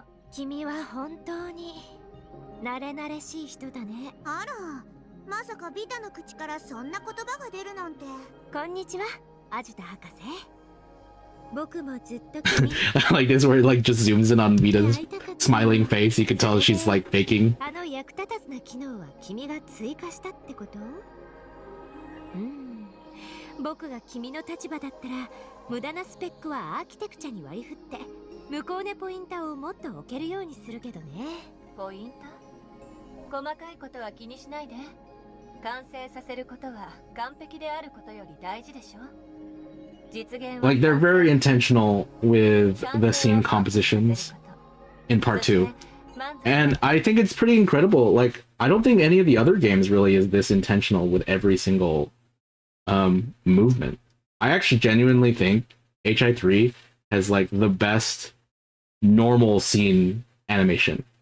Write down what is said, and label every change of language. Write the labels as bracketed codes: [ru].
[ja] 君は本当に慣れ慣れしい人だね。あら、まさかビタの口からそんな言葉が出るなんて。こんにちは、アジタ博士。僕もずっと君。 [en] Like this, where it like just zooms in on Vita's smiling face. You can tell she's like faking. [ja] あの役立たずな機能は君が追加したってこと？僕が君の立場だったら、無駄なスペックはアーキテクチャに割り振って、向こうでポインターをもっと置けるようにするけどね。ポインター？細かいことは気にしないで。完成させることは完璧であることより大事でしょ。 [en] Like they're very intentional with the scene compositions in part 2. And I think it's pretty incredible. Like, I don't think any of the other games really is this intentional with every single movement. I actually genuinely think HI3 has like the best normal scene animation.